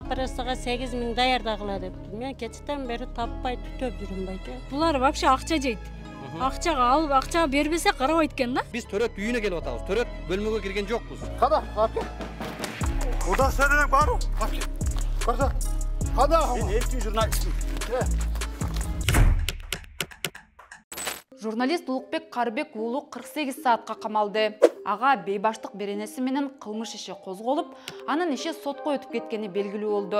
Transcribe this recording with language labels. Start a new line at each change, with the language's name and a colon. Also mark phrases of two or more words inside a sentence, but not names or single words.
Kyrgyz: операцияга 8 000 даярдагыла депти. Мен кечтен бери таппай түтөп жүрүм байке. Булар вообще акча жейт. Акчага алып, акчага бербесе карабайт экен да. Биз төрөт үйүнө келип атабыз. Төрөт бөлмөгө кирген жокпуз. Када, апке. Куда сенен бару? Апке. Када. Када. Мен эркин журналистмин. Журналист Улукбек Карыбек уулу 48 саатка камалды. Ага бейбаштык беренеси менен кылмыш иши козголуп, анын иши сотко өтүп кеткени белгилүү болду.